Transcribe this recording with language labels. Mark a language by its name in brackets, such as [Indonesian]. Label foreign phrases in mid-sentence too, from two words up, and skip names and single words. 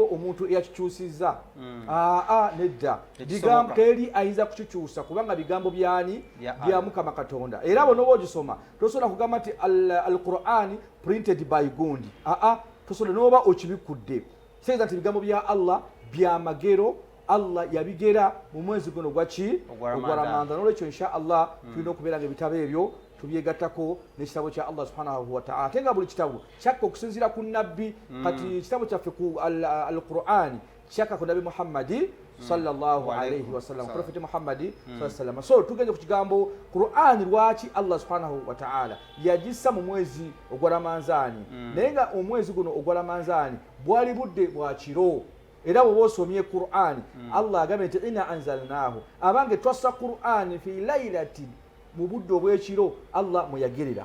[Ganda] omuntu eyakikyusizza nedda bigambo teri ayinza kukikyusa kubanga bigambo byani bya Mukama Katonda era bwe n'oba ogisoma tosobola kugamba nti al-Qur'ani [English] printed by [Ganda] gundi tosobola n'oba okibikudde kitegeeza nti bigambo bya Allah bya magero Allah yabigera mu mwezi guno gwaki ogwa Ramadhan n'olwekyo [Arabic] إن شاء الله [Ganda] tulina okubeera nga ebitabo ebyo tubyegattako n'ekitabo kya [Arabic] الله سبحانه وتعالى [Ganda] tenga buli kitabu kyakka okusinziira ku nabbi kati ekitabo kyaffe ku al-Qur'ani kyakka ku nabi Muhammadi [Arabic] صلى الله عليه وسلم [Ganda] prophet Muhammadi [Arabic] صلى الله عليه وسلم [Ganda] so tugenze ku kigambo Qur'ani lwaki [Arabic] الله سبحانه وتعالى [Ganda] yagissa mu mwezi ogwa Ramadhani naye nga omwezi guno ogwa Ramadhani bwali budde bwa kiro era bwe osomye Qur'ani Allah agambye nti [Arabic] إنا أنزلناه [Ganda] abange twassa Qur'ani [Arabic] في ليلة [Ganda] mu budde obw'ekiro Allah muyagerera